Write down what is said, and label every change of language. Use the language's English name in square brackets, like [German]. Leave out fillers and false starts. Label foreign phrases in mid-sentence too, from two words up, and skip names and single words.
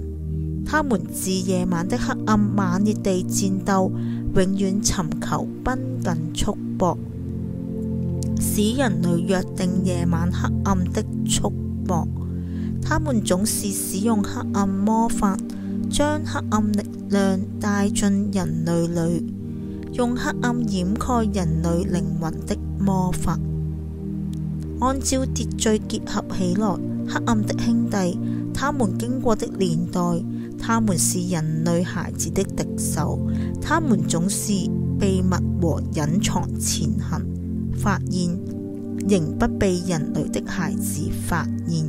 [Chinese] 他們自夜晚的黑暗猛烈地戰鬥，永遠尋求繃緊束縛，使人類約定夜晚黑暗的束縛。他們總是使用黑暗魔法，將黑暗力量帶進人類裏，用黑暗掩蓋人類靈魂的魔法。按照秩序結合起來，黑暗的兄弟，他們經過的年代，他們是人類孩子的敵手。他們總是秘密和隱藏前行，發現仍不被人類的孩子發現。